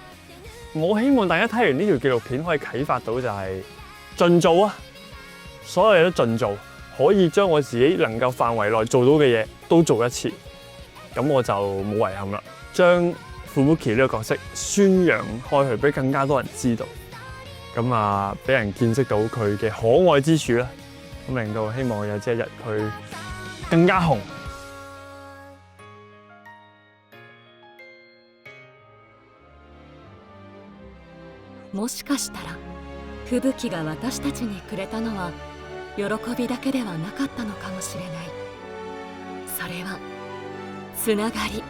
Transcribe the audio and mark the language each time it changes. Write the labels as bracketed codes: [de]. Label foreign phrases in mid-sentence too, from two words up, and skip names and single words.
[yue] 我希望大家睇完呢條紀錄片可以啟發到就係盡做啊，所有嘢都盡做，可以將我自己能夠範圍內做到嘅嘢都做一次，咁我就冇遺憾啦。將 Fubuki 呢個角色宣揚開去，俾更加多人知道，咁啊俾人見識到佢嘅可愛之處啦，咁令到希望有朝一日佢更加紅。 [ja] もしかしたら吹雪が私たちにくれたのは喜びだけではなかったのかもしれない。それはつながり。